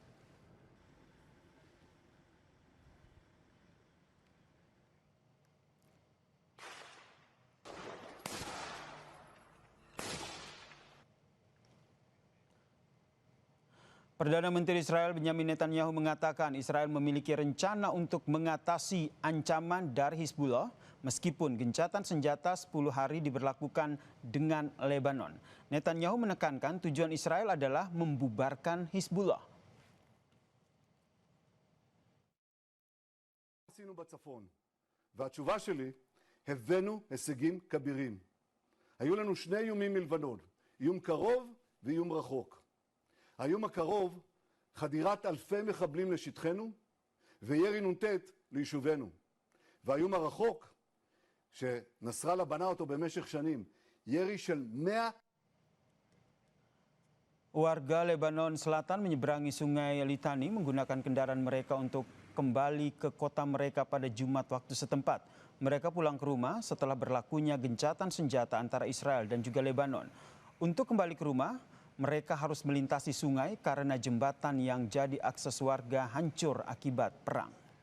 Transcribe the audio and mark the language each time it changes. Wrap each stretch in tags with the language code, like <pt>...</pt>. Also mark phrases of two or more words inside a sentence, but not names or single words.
<id>Perdana Menteri Israel Benjamin Netanyahu mengatakan Israel memiliki rencana untuk mengatasi ancaman dari Hizbullah meskipun gencatan senjata 10 hari diberlakukan dengan Lebanon. Netanyahu menekankan tujuan Israel adalah membubarkan Hizbullah.</id> <he>עשינו בצפון, והתשובה שלי, הבאנו הישגים כבירים. היו לנו 2 איומים מלבנון, איום קרוב ואיום רחוק. האיום הקרוב, חדירת אלפי מחבלים לשטחנו וירי נ"ט ליישובינו. והאיום הרחוק, שנסראללה בנה אותו במשך שנים, ירי של 100.</he> <id>Warga Lebanon Selatan menyeberangi sungai Litani menggunakan kendaraan mereka untuk kembali ke kota mereka pada Jumat waktu setempat. Mereka pulang ke rumah setelah berlakunya gencatan senjata antara Israel dan juga Lebanon. Untuk kembali ke rumah, mereka harus melintasi sungai karena jembatan yang jadi akses warga hancur akibat perang.</id>